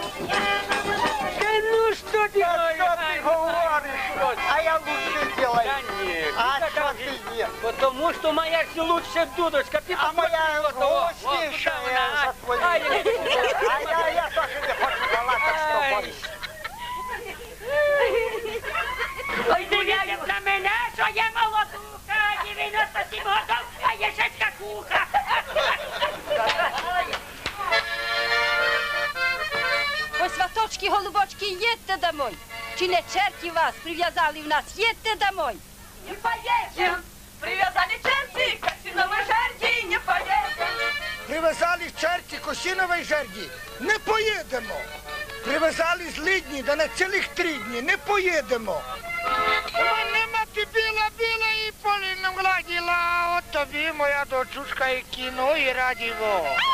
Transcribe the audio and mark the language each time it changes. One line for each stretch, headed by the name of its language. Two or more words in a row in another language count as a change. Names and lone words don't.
Russian: Ну что ты говоришь? А я лучше делаю. А что ты делаешь? Потому что моя же лучшая дудочка. Ты А моя вкуснейшая за твою. А я тоже не хочу балакать с тобой.
Ukrainian: Ой, дивляють на мене, що я молодуха, 97 років, а я ще скакуха. Ой, сваточки, голубочки, їдьте домой. Чи не черті вас прив'язали в нас? Їдьте домой.
Russian: Не поедем, привязали черти, к осиновой жерди, не поедем.
Ukrainian: Привезали черті косінової жерді, не поїдемо. Привезали злидні, да на цілих 3 дні, не поїдемо. Мене мати біла і поліном гладіла, от тобі моя дочушка і кіно, і радіво.